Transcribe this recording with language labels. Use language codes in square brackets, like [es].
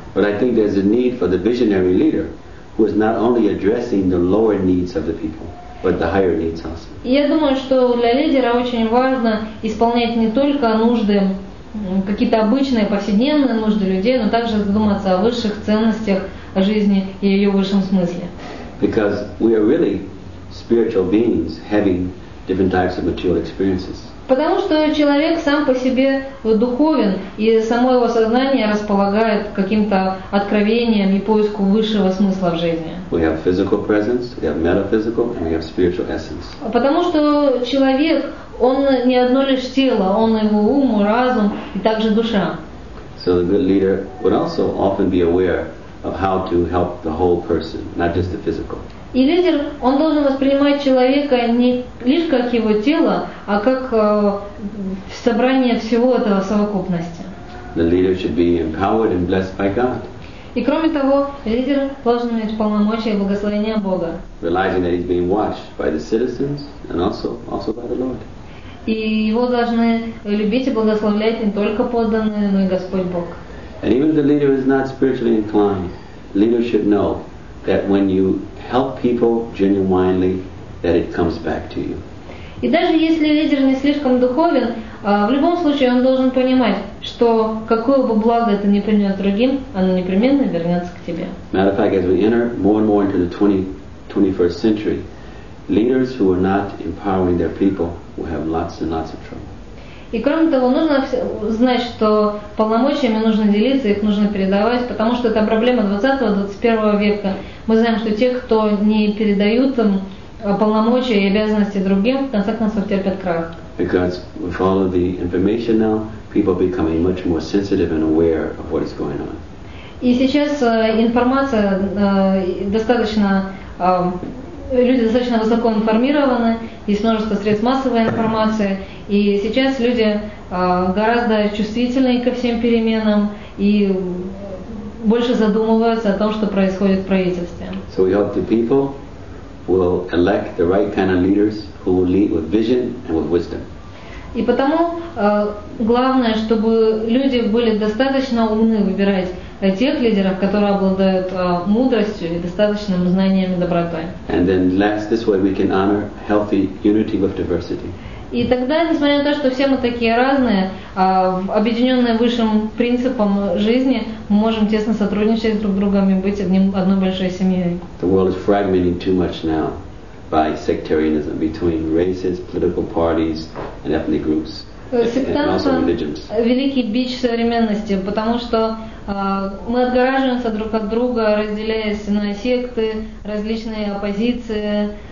[en] But I think there's a need for the visionary leader who is not only addressing the lower needs of the people, but the higher needs also. [ru] Я думаю, что для лидера очень важно исполнять не только нужды, какие-то обычные повседневные нужды людей, но также задуматься о высших ценностях жизни и ее высшем смысле. [en] Because we are really spiritual beings having different types of material experiences. [ru] Потому что человек сам по себе духовен, и само его сознание располагает каким-то откровением и поиску высшего смысла в жизни. [en] We have physical presence, we have metaphysical, and we have spiritual essence. [ru] Потому что человек, он не одно лишь тело, он его ум, разум и также душа. [en] So the good leader would also often be aware of how to help the whole person, not just the physical. [ru] И лидер, он должен воспринимать человека не лишь как его тело, а как собрание всего этого в совокупности. [en] The leader should be empowered and blessed by God, [ru] И кроме того, лидер должен иметь полномочия и благословения Бога. [en] realizing that he's being watched by the citizens and also by the Lord. [ru] И его должны любить и благословлять не только подданные, но и Господь Бог. [en] And even if the leader is not spiritually inclined, the leader should know that when you help people genuinely, that it comes back to you. [ru] И даже если лидер не слишком духовен, в любом случае он должен понимать, что какое бы благо это ни принес другим, оно непременно вернется к тебе. [en] Matter of fact, as we enter more and more into the 21st century, leaders who are not empowering their people will have lots and lots of trouble. [ru] И кроме того, нужно знать, что полномочиями нужно делиться, их нужно передавать, потому что это проблема 20-21 века. Мы знаем, что те, кто не передают им полномочия и обязанности другим, в конце концов терпят крах. [en] Because with all of the information now, people are becoming much more sensitive and aware of what is going on. [ru] И сейчас информация достаточно, люди достаточно высоко информированы, есть множество средств массовой информации, и сейчас люди гораздо чувствительны ко всем переменам и больше задумываются о том, что происходит в правительстве. [en] So we hope the people will elect the right kind of leaders who will lead with vision and with wisdom. [ru] И потому главное, чтобы люди были достаточно умны выбирать тех лидеров, которые обладают мудростью и достаточным знанием и добротой. [en] And then last, this way we can honor healthy unity with diversity. [ru] И тогда, несмотря на то, что все мы такие разные, объединенные высшим принципом жизни, мы можем тесно сотрудничать друг с другом и быть одной большой семьей. [en] The world is fragmenting too much now by sectarianism between races, political parties, and ethnic groups, and also religions. [ru] Великий бич современности, потому что мы отгораживаемся друг от друга, разделяясь на секты, различные оппозиции.